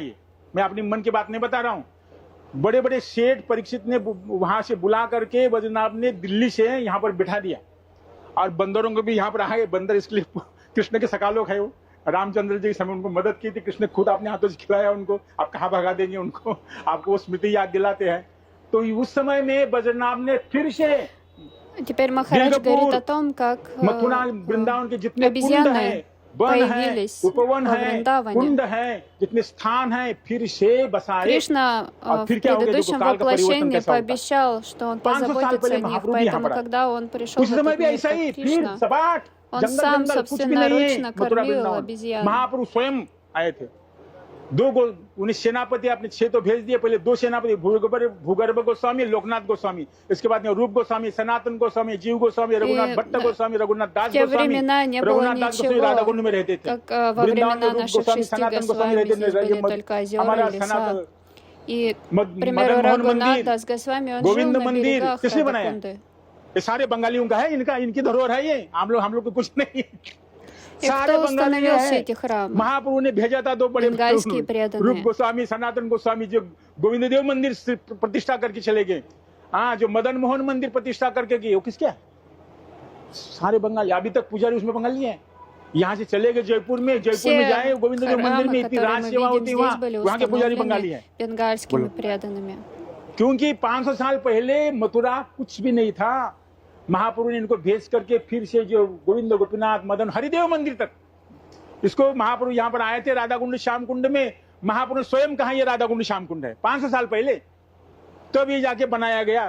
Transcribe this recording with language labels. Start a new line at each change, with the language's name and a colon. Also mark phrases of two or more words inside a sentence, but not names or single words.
Hindi: ये मैं अपनी मन की बात नहीं बता रहा हूँ। बड़े बड़े सेठ परीक्षित ने वहां से बुला करके वज्रनाभ ने दिल्ली से यहाँ पर बिठा दिया, और बंदरों को भी यहाँ पर आए। बंदर इसलिए कृष्ण के सका लोग है, वो रामचंद्र जी के समय उनको मदद की थी, कृष्ण खुद अपने हाथों से खिलाया उनको। आप कहाँ भगा देंगे उनको, आपको वो स्मृति याद दिलाते हैं। तो उस समय में वज्रनाभ ने फिर से
Russian: Теперь Махарадж говорит о том, как
Hindi: मथुरा वृंदावन के जितने कुंड
Russian: обезьяны
Hindi: हैं, वन है,
Russian: появились
Hindi: उपवन
Russian: во
Hindi: है,
Russian: Вриндаване.
Hindi: कुंड है, जितने स्थान है, फिर से बसाए।
Russian: Кришна
Hindi: और
Russian: в
Hindi: फिर क्या हो गया? देखो
Russian: предыдущем
Hindi: काल का परिवर्तन
Russian: воплощении
Hindi: कैसा होता है।
Russian: пообещал, что он
Hindi: 500 साल
Russian: позаботится
Hindi: पहले
Russian: о них,
Hindi: महाप्रभु भी यहाँ
Russian: поэтому
Hindi: पर आए।
Russian: когда он пришел
Hindi: उस
Russian: в
Hindi: समय
Russian: этот
Hindi: भी
Russian: мир,
Hindi: ऐसा ही,
Russian: как
Hindi: फिर
Russian: Кришна,
Hindi: सपाट
Russian: он
Hindi: जंगल
Russian: сам
Hindi: जंगल कुछ भी नहीं है।
Russian: собственноручно
Hindi: मथुरा
Russian: кормил
Hindi: वृंदावन
Russian: обезьян.
Hindi: महापुरुष स्वयं आए थे। उन्हें सेनापति आपने 6 तो भेज दिए, पहले 2 सेनापति भूगर्भ गोस्वामी, लोकनाथ गोस्वामी, इसके बाद रूप गोस्वामी, सनातन गोस्वामी, जीव गोस्वामी, रघुनाथ भट्ट गोस्वामी, रघुनाथ दास गोस्वामी, रघुनाथ दास गोस्वामी राधा कुंड में रहते थे। वृंदावन में रूप गोस्वामी, सनातन गोस्वामी रहते थे। हमारा सनातन
Russian: примеру, Рагунат Дас Госвами, он жил
Hindi: गोविंद
Russian: на
Hindi: मंदिर
Russian: берегах
Hindi: किसने बनाया?
Russian: Радакунды.
Hindi: ये सारे बंगालियों का है, इनकी धरोहर है ये, हम लोग को कुछ नहीं।
Russian: И кто установил все эти храмы?
Hindi: महाप्रभु ने भेजा था 2 बड़े
Russian: Бенгальские преданные.
Hindi: रूप गोस्वामी, सनातन गोस्वामी जो गोविंद देव मंदिर प्रतिष्ठा करके चले गए। हाँ, जो मदन मोहन मंदिर प्रतिष्ठा करके गए, वो किसके है? सारे बंगाली, अभी तक पुजारी उसमें बंगाली है। यहाँ से चले गए जयपुर में जाए गोविंद देव मंदिर में इतनी राज सेवा होती है, वहाँ के पुजारी बंगाली है।
Russian: бенгальскими преданными.
Hindi: क्योंकि 500 साल पहले मथुरा कुछ भी नहीं था। महाप्रभु ने इनको भेज करके फिर से जो गोविंद गोपीनाथ मदन हरिदेव मंदिर तक, इसको महाप्रभु यहाँ पर आए थे राधा कुंड श्याम कुंड में। महाप्रभु ने स्वयं कहा ये राधा कुंड श्याम कुंड है 500 साल पहले, तब ये जाके बनाया गया।